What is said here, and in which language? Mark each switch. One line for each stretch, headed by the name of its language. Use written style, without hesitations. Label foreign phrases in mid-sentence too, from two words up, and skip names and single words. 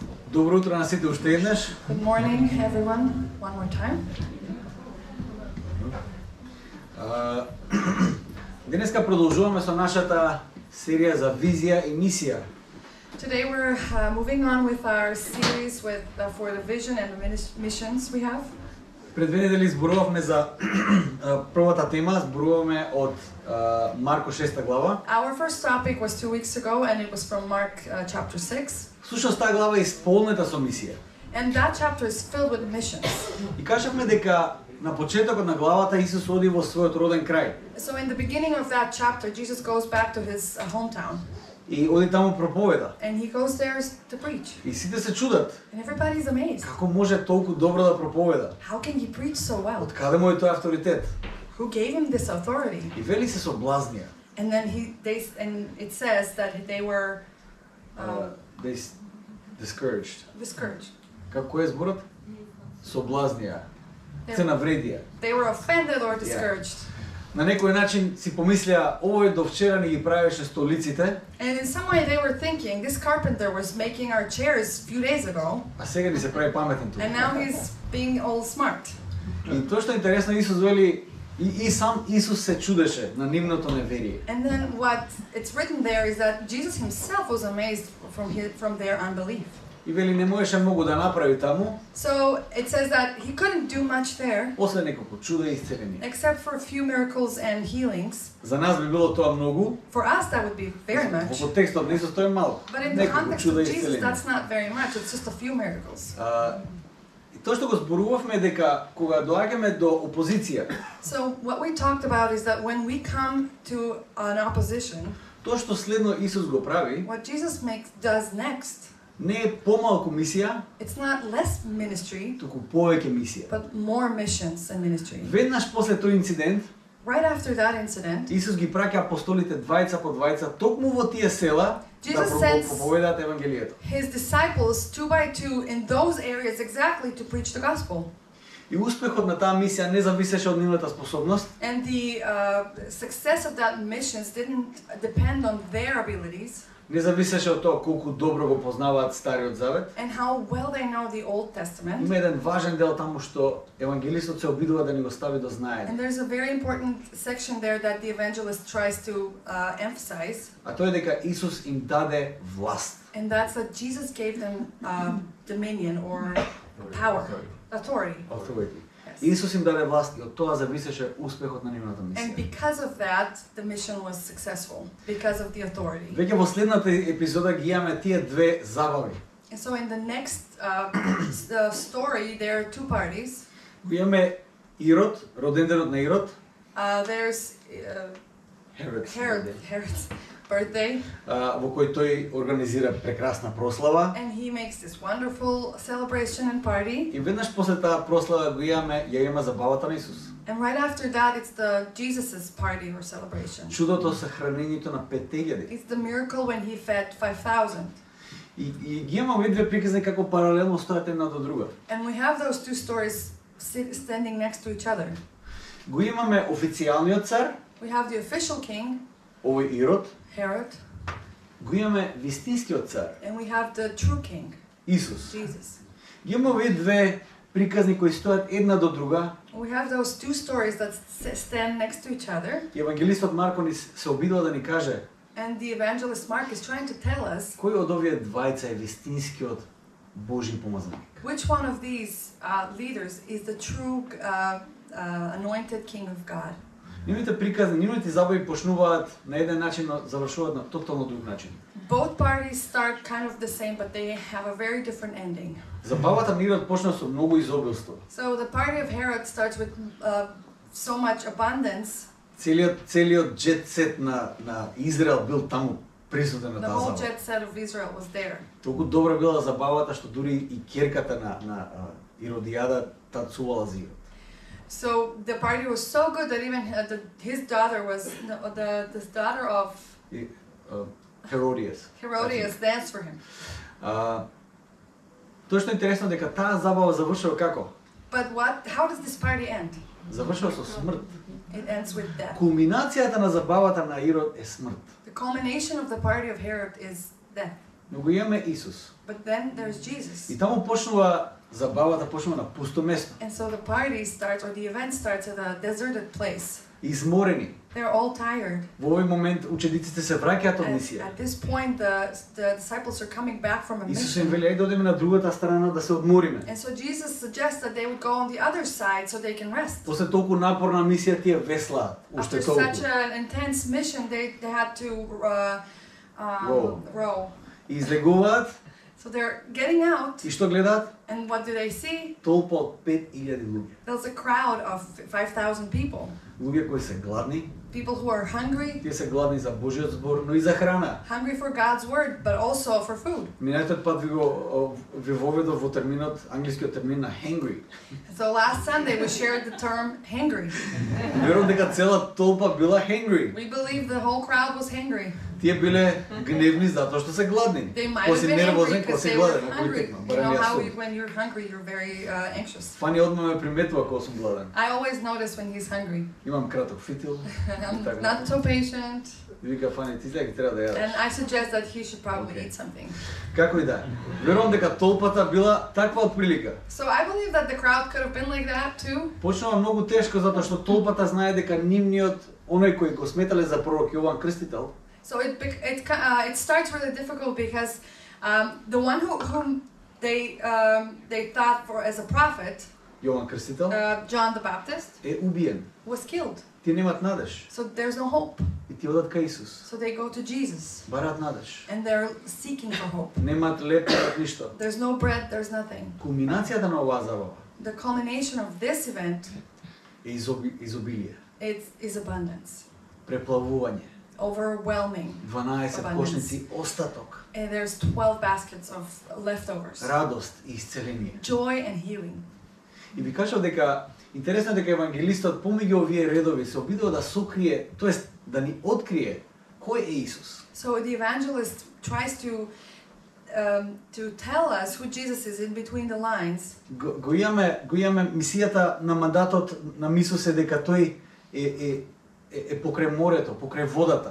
Macedonian: Добро утро на сите уште еднаш.
English: Good morning, everyone, one more time.
Macedonian: Денеска продолжуваме со нашата серија за визија и мисија.
English: Today we're moving on with our series for the vision and the missions we have.
Macedonian: Пред две недели зборувавме за првата тема, зборуваме од Марко 6 глава.
English: Our first topic was 2 weeks ago and it was from Mark chapter 6.
Macedonian: Всушност таа глава е исполнета со мисија.
English: And that chapter is filled with missions.
Macedonian: И кажавме дека на почетокот на главата Исус оди во својот роден крај.
English: So in the beginning of that chapter, Jesus goes back to his hometown.
Macedonian: И оди таму проповеда.
English: And he goes there to preach.
Macedonian: И сите се чудат.
English: And everybody's amazed.
Macedonian: Како може толку добро да проповеда?
English: How can he preach so well?
Macedonian: Од каде му е тој авторитет?
English: Who gave him this authority?
Macedonian: И вели се соблазнија.
English: And then it says that they were discouraged. discouraged.
Macedonian: Како е зборот? Соблазнија. Се навредија.
English: They were offended or discouraged.
Macedonian: На некој начин си помислеа, овој до вчера ни ги правеше столиците.
English: And in some way they were thinking, this carpenter was making our chairs a few days ago.
Macedonian: А сега ни се прави паметен тука.
English: And now he's being all smart.
Macedonian: И тоа што е интересно, Исус вели, и сам Исус се чудеше на нивното неверие.
English: And then what it's written there is that Jesus himself was amazed from their unbelief.
Macedonian: И вели не можеше многу да направи таму.
English: So it says that he couldn't do much there.
Macedonian: После неколку чуда и исцелени.
English: Except for a few miracles and healings.
Macedonian: За нас би било тоа многу.
English: For us that would be very much.
Macedonian: Во контекстот на Исус тоа е малку.
English: But in the context of Jesus that's not very much. It's just a few miracles.
Macedonian: И тоа што го зборувавме дека кога доаѓаме до опозиција.
English: So what we talked about is that when we come to an opposition,
Macedonian: тоа што следно Исус го прави,
English: what Jesus does next,
Macedonian: не е помалку мисија,
English: it's not less ministry,
Macedonian: туку повеќе мисија.
English: but more missions and ministry.
Macedonian: Веднаш после тој инцидент,
English: Right after that incident,
Macedonian: Исус ги праќа апостолите двајца по двајца токму во тие села да проповедаат евангелието.
English: His disciples 2 by 2 in those areas exactly to preach the gospel.
Macedonian: И успехот на таа мисија не зависеше од нивната способност,
English: And the success of that missions didn't depend on their abilities
Macedonian: не зависеше од тоа колку добро го познаваат Стариот Завет.
English: and how well they know the Old Testament.
Macedonian: Има еден важен дел таму што евангелистот се обидува да ни го стави до знаење.
English: And there's a very important section there that the evangelist tries to emphasize.
Macedonian: А тоа е дека Исус им даде власт.
English: And that's that Jesus gave them dominion or power, authority.
Macedonian: Исус им даде власт и од тоа зависеше успехот на нивната мисија.
English: And because of that, the mission was successful because of the authority.
Macedonian: Веќе во следната епизода ги имаме тие две забави.
English: And so in the next story, there are two parties.
Macedonian: Го имаме Ирод, роденденот на Ирод.
English: There's Herod's birthday.
Macedonian: Во кој тој организира прекрасна прослава.
English: And he makes this wonderful celebration and party.
Macedonian: И веднаш после таа прослава го имаме, ја има забавата на Исус.
English: And right after that, it's the Jesus's party or celebration.
Macedonian: Чудото со хранењето на 5000.
English: It's the miracle when he fed 5,000.
Macedonian: И ги имаме овие две приказни како паралелно стојат една до друга.
English: And we have those two stories standing next to each other.
Macedonian: Го имаме официјалниот цар,
English: We have the official king,
Macedonian: овој Ирод.
English: Herod,
Macedonian: Го имаме вистинскиот цар,
English: and we have the true king,
Macedonian: Исус.
English: Jesus.
Macedonian: Ги имаме овие две приказни кои стојат една до друга.
English: We have those two stories that stand next to each other.
Macedonian: И евангелистот Марко ни се обидува да ни каже
English: And the evangelist Mark is trying to tell us
Macedonian: кој од овие двајца е вистинскиот Божи помазаник.
English: which one of these leaders is the true anointed king of God.
Macedonian: Нивните приказни, нивните забави почнуваат на еден начин, но завршуваат на тотално друг начин.
English: Both parties start kind of the same, but they have a very different ending.
Macedonian: Забавата на Ирод почна со многу изобилство.
English: So the party of Herod starts with so much abundance.
Macedonian: Целиот джет сет на Израел бил таму присутен на
English: The
Macedonian: таа
English: whole
Macedonian: забава.
English: jet set of Israel was there.
Macedonian: Толку добра била забавата што дури и ќерката на Иродијада танцувала за Ирод.
English: So the party was so good that even his daughter was the daughter of Herodias danced for him.
Macedonian: Тоа што е интересно дека таа забава завршува како?
English: But how does this party end?
Macedonian: Завршува со смрт.
English: It ends with death.
Macedonian: Кулминацијата на забавата на Ирод е смрт.
English: The culmination of the party of Herod is death.
Macedonian: Но го имаме Исус.
English: But then there's Jesus.
Macedonian: И таму почнува забавата, почнува на пусто место.
English: And so the party starts, or the event starts at a deserted place.
Macedonian: Изморени.
English: They're all tired.
Macedonian: Во овој момент учениците се враќаат од
English: And
Macedonian: мисија.
English: at this point, the disciples are coming back from a
Macedonian: Исус им
English: mission.
Macedonian: вели, ајде да одиме на другата страна да се одмориме.
English: And so Jesus suggests that they would go on the other side so they can rest.
Macedonian: После толку напорна мисија тие веслаат уште
English: After
Macedonian: толку.
English: such an intense mission, they had to row.
Macedonian: И излегуваат
English: So they're getting out,
Macedonian: и што гледаат?
English: and what do they see?
Macedonian: Толпа од 5000 луѓе.
English: There's a crowd of 5,000 people.
Macedonian: Луѓе кои се гладни,
English: People who are hungry,
Macedonian: тие се гладни за Божиот збор, но и за храна.
English: hungry for God's word, but also for food.
Macedonian: Минатиот пат ви воведов во терминот, англискиот термин на hangry.
English: So last Sunday we shared the term hangry.
Macedonian: Верувам дека цела толпа била hangry.
English: We believe the whole crowd was hangry.
Macedonian: Тие биле гневни затоа што се гладни.
English: They might
Macedonian: Кој
English: have
Macedonian: си
English: been
Macedonian: нервозен,
English: angry
Macedonian: кој
English: because
Macedonian: си
English: they were
Macedonian: гладен, кој
English: hungry.
Macedonian: текно,
English: You
Macedonian: барем
English: know
Macedonian: јас
English: how
Macedonian: сум.
English: when you're hungry, you're very anxious.
Macedonian: Фани одма ме приметува кога сум гладен.
English: I always notice when he's hungry.
Macedonian: Имам краток фитил.
English: I'm
Macedonian: Така.
English: not so patient,
Macedonian: Вика Фани, ти сега треба да
English: and
Macedonian: јадеш.
English: I suggest that he should probably Okay. eat something.
Macedonian: Како и да е. Верувам дека толпата била таква отприлика.
English: So I believe that the crowd could have been like that too.
Macedonian: Почнува многу тешко затоа што толпата знае дека нивниот оној кој го сметале за пророк Јован Крстител,
English: So it starts really difficult because the one whom they thought for as a prophet,
Macedonian: Јован Крстител,
English: John the Baptist,
Macedonian: е убиен.
English: was killed.
Macedonian: Тие немаат надеж.
English: So there's no hope.
Macedonian: И ти одат кај Исус.
English: So they go to Jesus
Macedonian: Бараат надеж.
English: and they're seeking for hope.
Macedonian: Немаат леп, немаат ништо.
English: There's no bread, there's nothing.
Macedonian: Кулминацијата на оваа забава
English: The culmination of this event
Macedonian: е изобилие,
English: is abundance,
Macedonian: преплавување,
English: overwhelming.
Macedonian: 12 кошници остаток,
English: And there's 12 baskets of leftovers,
Macedonian: радост и исцеление.
English: joy and healing.
Macedonian: И ви кажав дека интересно е дека евангелистот помеѓу овие редови се обидува да сокрие, тоест да ни открие кој е Исус.
English: So the evangelist tries to tell us who Jesus is in between the lines.
Macedonian: Го имаме мисијата на мандатот на Исус е дека тој е покрај морето, покрај водата.